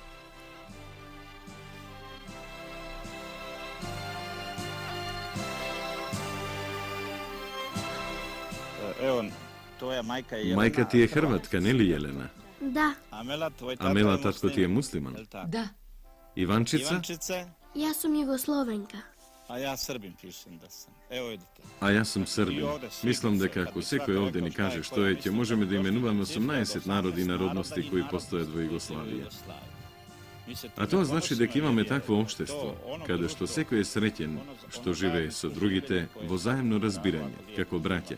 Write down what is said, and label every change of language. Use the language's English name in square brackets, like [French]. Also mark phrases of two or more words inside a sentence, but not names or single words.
[Macedonian] Мајка ти е хрватка, нели Јелена? Да, Амела, татко ти е муслиман? Да. Иванчица? јас сум југословенка. [Serbian] A ja Srbin pišem da sam. Evo vidite. [Macedonian] А јас сум србин. Мислам дека ако секој овде ни каже што е, ќе можеме да именуваме 18 народи и народности кои постојат во Југославија. А тоа значи дека имаме такво општество, каде што секој е среќен што живее со другите во заемно разбирање, како браќа.